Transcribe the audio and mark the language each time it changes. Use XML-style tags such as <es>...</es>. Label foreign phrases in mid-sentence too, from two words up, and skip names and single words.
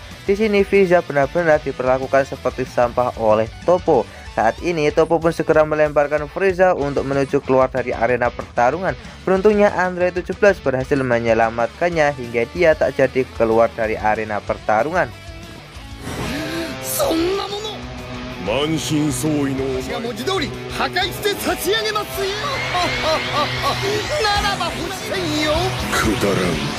<id>Di sini Frieza benar-benar diperlakukan seperti sampah oleh Toppo. Saat ini Toppo pun segera melemparkan Frieza untuk menuju keluar dari arena pertarungan. Beruntungnya Android 17 berhasil menyelamatkannya hingga dia tak jadi keluar dari arena pertarungan.</id> <ja>そんなもの満身創痍の私が文字通り破壊して差し上げますよならばほらせんよくだらん</ja>